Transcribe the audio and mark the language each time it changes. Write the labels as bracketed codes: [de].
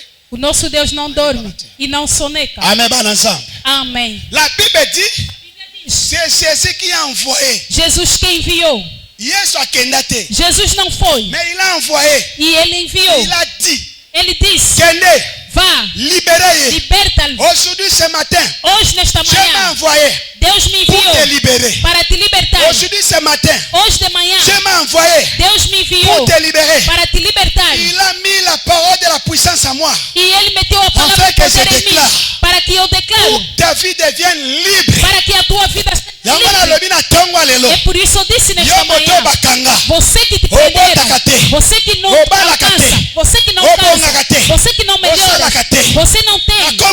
[pt] O nosso Deus não dorme e não soneca. Amém. [fr] La Bible dit, c'est Jésus qui a envoyé. [pt] Jesus que enviou. Jesus não foi. [fr] Mais il a envoyé. [pt] E ele enviou. [fr] Il a dit. [pt] Ele disse: vá, liberta-lhe. [fr] Aujourd'hui, ce matin, [pt] hoje nesta manhã, Deus me enviou para te libertar. [fr] Aujourd'hui, ce matin, [pt] hoje de manhã, Deus me enviou para te libertar. [fr] Il a mis la parole de la puissance en moi. [pt] E ele meteu a palavra de poder em mim, para que eu declare, [fr] ta vie devienne libre. [pt] Para que a tua vida seja livre. É por isso eu disse nesta manhã: você que te prenderam, você que não alcança, você que não cansa, você que não melhora, você não tem.